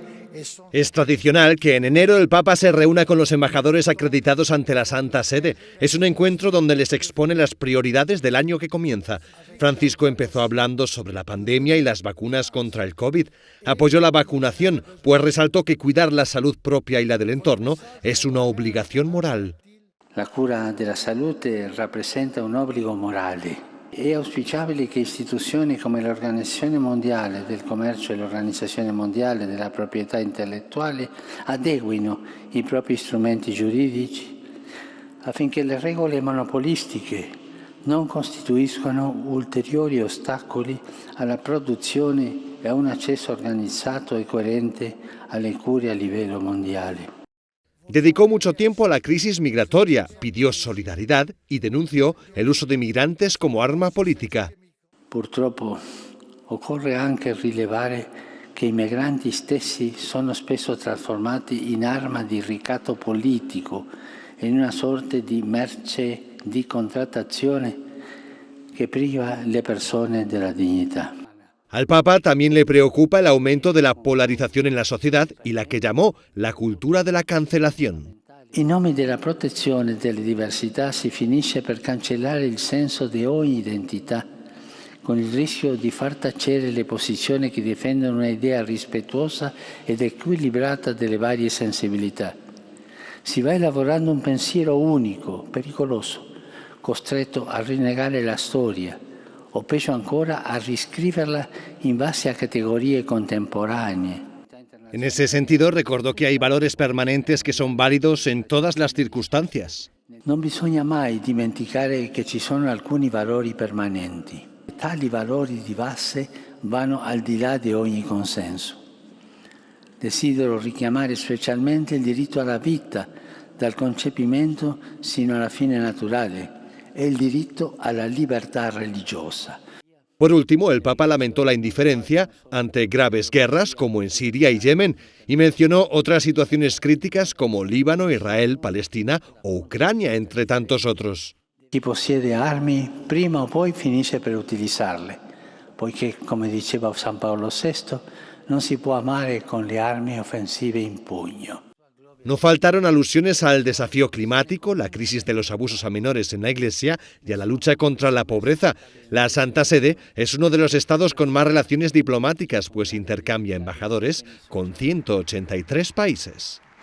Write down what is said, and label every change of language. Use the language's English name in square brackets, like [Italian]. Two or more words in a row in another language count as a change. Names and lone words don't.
[Spanish] es tradicional que en enero el Papa se reúna con los embajadores acreditados ante la Santa Sede. Es un encuentro donde les expone las prioridades del año que comienza. Francisco empezó hablando sobre la pandemia y las vacunas contra el COVID. Apoyó la vacunación, pues resaltó que cuidar la salud propia y la del entorno es una obligación moral. [Italian] La cura della salute rappresenta un obbligo morale. È auspicabile che istituzioni come l'Organizzazione Mondiale del Commercio e l'Organizzazione Mondiale della Proprietà Intellettuale adeguino i propri strumenti giuridici affinché le regole monopolistiche non costituiscano ulteriori ostacoli alla produzione e a un accesso organizzato e coerente alle cure a livello mondiale. [Spanish] Dedicó mucho tiempo a la crisis migratoria, pidió solidaridad y denunció el uso de migrantes como arma política. [Italian] Purtroppo occorre anche rilevare che i migranti stessi sono spesso trasformati in arma di ricatto politico e in una sorta di merce di contrattazione che priva le persone della dignità. [Spanish] Al Papa también le preocupa el aumento de la polarización en la sociedad y la que llamó la cultura de la cancelación. [Italian] In nome della protezione delle diversità si finisce per cancellare il senso di ogni identità, con il rischio di far tacere le posizioni che difendono un'idea rispettosa ed equilibrata delle varie sensibilità. Si va elaborando un pensiero unico, pericoloso, costretto a rinnegare la storia, o peggio ancora a riscriverla in base a categorie contemporanee. [Spanish] En ese sentido, recordó que hay valores permanentes que son válidos en todas las circunstancias. [Italian] Non bisogna mai dimenticare che ci sono alcuni valori permanenti. Tali valori di base vanno al di là di ogni consenso. Desidero richiamare specialmente il diritto alla vita, dal concepimento sino alla fine naturale, e il diritto alla libertà religiosa. [Spanish] Por último, el Papa lamentó la indiferencia ante graves guerras como en Siria y Yemen y mencionó otras situaciones críticas como Líbano, Israel, Palestina o Ucrania, entre tantos otros. [Italian] Chi possiede armi prima o poi finisce per utilizzarle, poiché, come diceva San Paolo VI, non si può amare con le armi offensive in pugno. [Spanish] No faltaron alusiones al desafío climático, la crisis de los abusos a menores en la Iglesia y a la lucha contra la pobreza. La Santa Sede es uno de los estados con más relaciones diplomáticas, pues intercambia embajadores con 183 países.